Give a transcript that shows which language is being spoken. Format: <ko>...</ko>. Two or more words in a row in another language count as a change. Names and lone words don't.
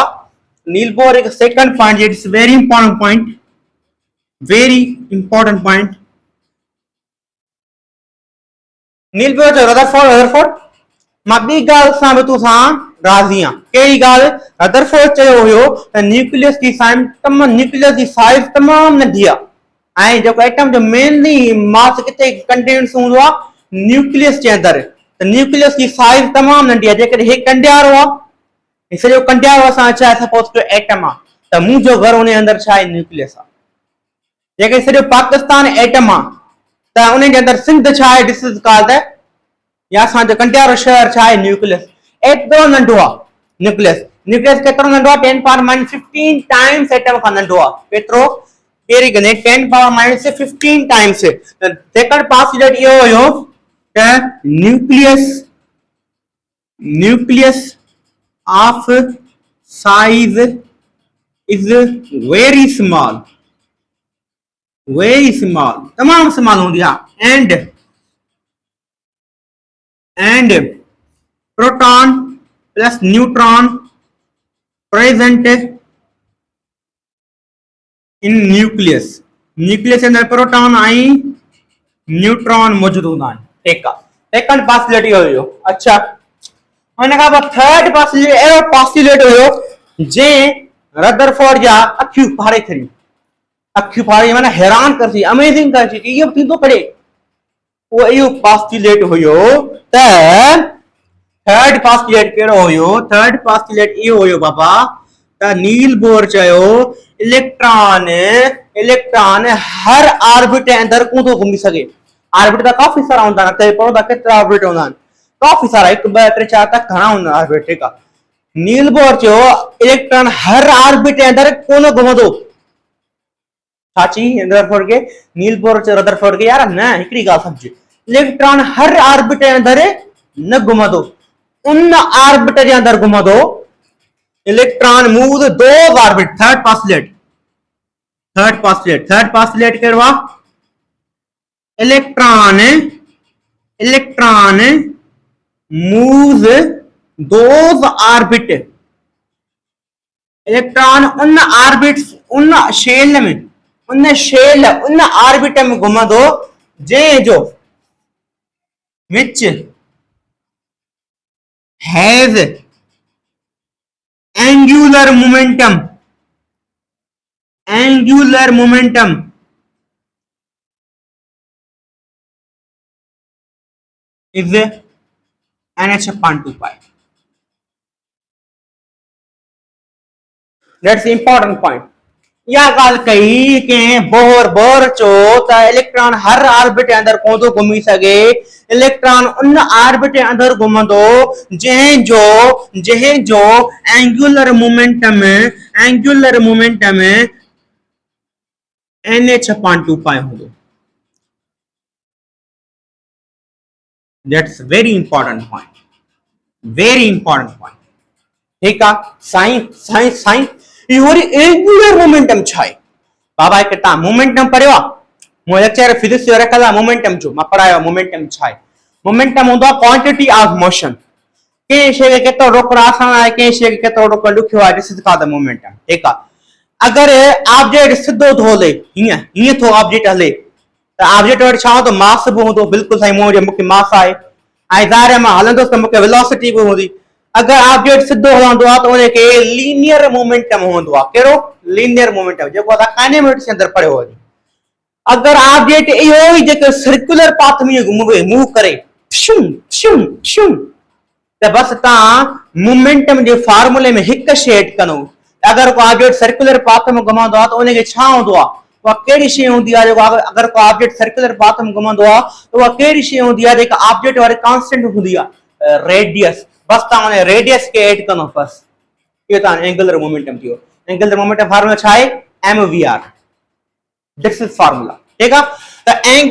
<en>Niels Bohr one second point, it's very important point, very important point.</en> <sd>नील बोर जो रदरफोर्ड मां ॿी ॻाल्हि सां बि तोसां राज़ी आहियां। कहिड़ी ॻाल्हि? रदरफोर्ड चयो हुयो त न्यूक्लियस जी साइज तमामु नंढी आहे ऐं जेको एटम जो</sd> <en>mainly mass</en> <sd>किथे कंटेंट्स हूंदो आहे न्यूक्लियस जे अंदरि, त न्यूक्लियस जी साइज तमामु नंढी आहे। जेकॾहिं हे कंडियारो आहे, सॼो कंडियारो असां छा आहे सपोज कयो एटम आहे, त मुंहिंजो घर उन अंदरि छा आहे न्यूक्लियस आहे। जेकॾहिं सॼो पाकिस्तान एटम आहे त उन जे अंदरि सिंध छा आहे,</sd> <en>This is called the,</en> <sd>या असांजो कंडियारो शहर छा आहे न्यूक्लियस। एतिरो नंढो आहे न्यूक्लियस। न्यूक्लियस केतिरो नंढो आहे? 10</sd> <en>power minus</en> <sd>15 टाइम्स एटम खां नंढो आहे। केतिरो? कहिड़ी गने 10</sd> <en>power minus</en> <sd>15 टाइम्स।</sd> <en>second postulate</en> <sd>इहो हुयो त</sd> <en>nucleus of size is very small,</en> <sd>तमामु स्मॉल हूंदी आहे।</sd> <en>and proton plus neutron present in nucleus</en> <hi>के अंदर</hi> <sd>प्रोटॉन ऐं न्यूट्रॉन मौजूद हूंदा आहिनि। ठीकु आहे।</sd> <en>second postulate</en> <sd>इहो हुयो। अच्छा, हुन खां पोइ</sd> <en>third postulate</en> <sd>अहिड़ो पॉस्टुलेट हुयो जंहिं रदरफोर्ड जा अखियूं फाड़े छॾियूं। अखियूं फाड़े माना हैरान कर थी, अमेजिंग कर थी कि इहो थींदो करे। वो इहो पॉस्टुलेट हुयो त</sd> <en>third postulate</en> <sd>कहिड़ो हुयो?</sd> <en>third postulate</en> <sd>इहो हुयो बाबा त नील बोर चयो इलेक्ट्रॉन हर ऑर्बिट जे अंदरि कोन थो घुमी सघे। ऑर्बिट त काफ़ी सारा हूंदा आहिनि, त पढ़ो था केतिरा ऑर्बिट हूंदा आहिनि, काफ़ी सारा, 1 2 3 4 तक घणा हूंदा आहिनि ऑर्बिट। ठीकु आहे। नील बोर चयो इलेक्ट्रॉन हर ऑर्बिट जे अंदरि कोन घुमंदो। रदरफोर्ड के नील बोर चयो रदरफोर्ड के यार न हिकिड़ी ॻाल्हि समझ, इलेक्ट्रॉन हर ऑर्बिट जे अंदरि न घुमंदो, उन ऑर्बिट जे अंदरि घुमंदो।</sd> <en>Electron move those orbit. third postulate</en> <sd>कहिड़ो आहे?</sd> <en>Electron moves those orbit.</en> <sd>इलेक्ट्रॉन उन ऑर्बिट्स, उन ऑर्बिट में घुमंदो जंहिंजो</sd> <en>which has angular momentum is nh/2 pi. That's the important point.</en> <sd>या ॻाल्हि कई कि बोर चो त इलेक्ट्रॉन हर ऑर्बिट जे अंदरि कोन थो घुमी सघे। इलेक्ट्रॉन उन ऑर्बिट जे अंदरि घुमंदो जंहिंजो</sd> <en>angular momentum</en> <sd>nh/2 pi हूंदो।</sd> <en>That's very important point.</en> <sd>ठीकु आहे। साईं इहो वरी</sd> <en>angular momentum</en> <sd>छा आहे? बाबा हिकु तव्हां मोमेंटम पढ़ियो आहे? मूं</sd> <en>lecture physics</en> <sd>जो रखियल आहे मोमेंटम जो, मां पढ़ायो मोमेंटम छा आहे। मोमेंटम हूंदो आहे</sd> <en>quantity of motion.</en> <sd>कंहिं शइ खे केतिरो रोकणु आसान आहे, कंहिं शइ खे केतिरो रोकणु ॾुखियो आहे।</sd> <en>This is called the momentum.</en> <sd>ठीकु आहे। अगरि ऑब्जेक्ट सिधो थो हले, हीअं थो ऑब्जेक्ट हले, त ऑब्जेक्ट वटि छा हूंदो? मास बि हूंदो। बिल्कुलु साईं, मूंखे मास आहे ऐं ज़ाहिर मां हलंदुसि त मूंखे वेलोसिटी बि हूंदी। अगर ऑब्जेक्ट सिद्धो हलंदो आहे त उनखे</sd> <en>linear momentum</en> <sd>हूंदो आहे। कहिड़ो?</sd> <en>linear momentum,</en> <sd>जेको असां काइनेमेटिक्स जे अंदरि पढ़ियो आहे। अगर ऑब्जेक्ट इहो ई जेको</sd> <en>circular path</en> <sd>में मूव करे त बस तव्हां मोमेंटम जे फॉर्मूले में हिकु शइ ऐड कंदो। अगर को ऑब्जेक्ट</sd> <en>circular path</en> <sd>में घुमंदो आहे त उनखे छा हूंदो आहे? उहा कहिड़ी शइ हूंदी आहे जेको अगर को ऑब्जेक्ट</sd> <en>circular path</en> <sd>में घुमंदो आहे त उहा कहिड़ी शइ हूंदी आहे जेका ऑब्जेक्ट वारी कांस्टेंट हूंदी आहे? रेडियस। बस तव्हां उन रेडियस खे ऐड कंदो बस। इहो तव्हां</sd> <en>angular momentum</en> <sd>थियो।</sd> <en>angular momentum formula</en> <sd>छा आहे? mvr।</sd> <en>This is formula.</en> <sd>ठीकु आहे।</sd>